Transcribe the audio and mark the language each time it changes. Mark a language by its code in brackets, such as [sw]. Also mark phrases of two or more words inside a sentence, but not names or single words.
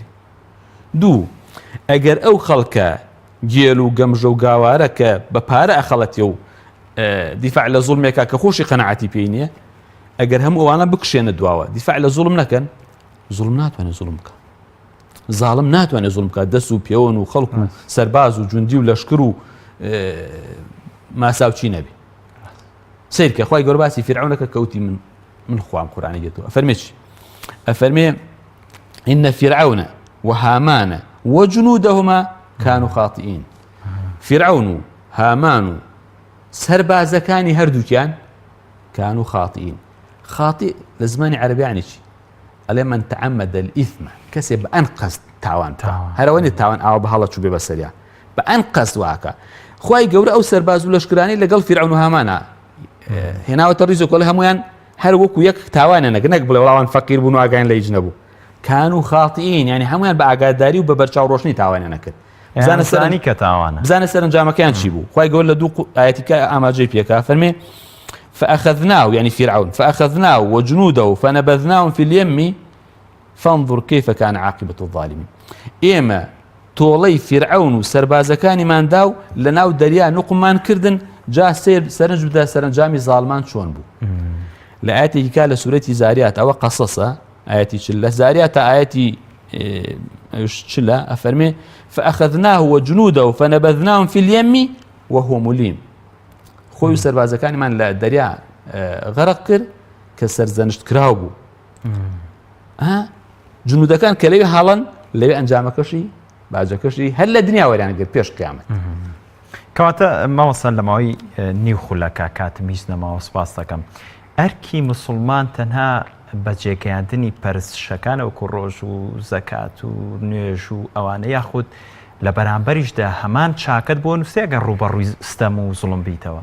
[ckb] دوو ئەگەر ئەو خەڵکە گێل و گەمژە و گاوارە کە بە پارە ئەخەڵەتی و دیفاع لە زوڵمێکە کە خۆشی قەنەعەتی پێی نییە ئەگەر هەموو ئەوانە بکشێنە دواوە دیفاع لە زوڵم نەکەن زوڵم ناتوانێت زوڵم بکە زاڵم ناتوانێت زوڵم بکات دەست و پێوەن و خەڵک و سەرباز و جوندی و لەشکر و ماساوچی نەبی. سیرکە خی گەورە باسی فیرعونەکە کەوتی من خوام قورآانی دێتەوە ئەفەرمێ چی ئەفەرمێ [ar] إن فرعون وهامان وجنودهما كانوا خاطئين. [ckb] فرعون و هامان و سەربازەکانی هەردووکیان [ar] كانوا خاطئين. [ckb] خاطئ لە زمانی عەرەبی یعنی چی ئەڵێ [ar] من تعمد الإثم [ckb] کەسێ بە ئەن قەست تاوان هەرەوەنی تاوان ئاوە بە هەڵە چوو بێ بەسەریان بە ئەن قەست واکە. خی گەورە ئەو سەرباز و لەشکرانی لەگەڵ فیرعون و هامانە هێناوەتە ڕیزۆکۆڵ هەمویان هەر وەکو یەک تاوانە نەک بڵێ وڵاوان فەقیر بوون و ئاگایان لە هیچ نەبوو [ar] كانوا خاطئين يعني [ckb] هەمویان بە ئاگاداری و بە بەرچاوڕۆشنی تاوانیان نەکرد. بزانە سەرانی کە تاوانە بزانە سەرنجامەکەیان چی بوو. خی گەورە لە دوو ئاەتیکە ئاماژەی پێکا فەرمێ [ar] فأخذناه يعني فرعون فأخذناه وجنوده فنبذناهم في اليم فانظر كيف كان عاقبة الظالمين. [ckb] ئێمە تۆڵەی فرعون و سەربازەکانیمان دا و لە ناو دەریا نوقممان کردن جا سەرنج بدە سەرنجامی زاڵمان چۆن بوو. لە ئاەتێکی کا لە سوورەتی زاریات ئەوە قەسەسە ئاەتی چ لە زاریا تا ئاەتی چلە ئەفەرمێ [ar] فأخذناه وجنوده فنبذناهم في اليم وهو مليم [ckb] خۆی و سەربازەکانیمان لە دەریا غەرق کرد کە سەرزەنشت کراو بوو جنودەکان کە لەوێ هاڵن لەوێ ئەنجامەکەشی باجەکەشی هەر لە دنیا وەریان گرت پێش قیامەت کەواتە ماوەسەن لەماوەی نیو خولەکە کاتمیش نەماوە سپاس دەکەم ئەرکی مسلمان تەنها بە جێگەیاندنی پەرستشەکان وەکو ڕۆژ و زەکات و نوێژ و ئەوانە یاخود لە بەرامبەریشدا هەمان چاکت بۆ نووسێگە ڕوبەڕووی ستەم و زوڵم بیتەوە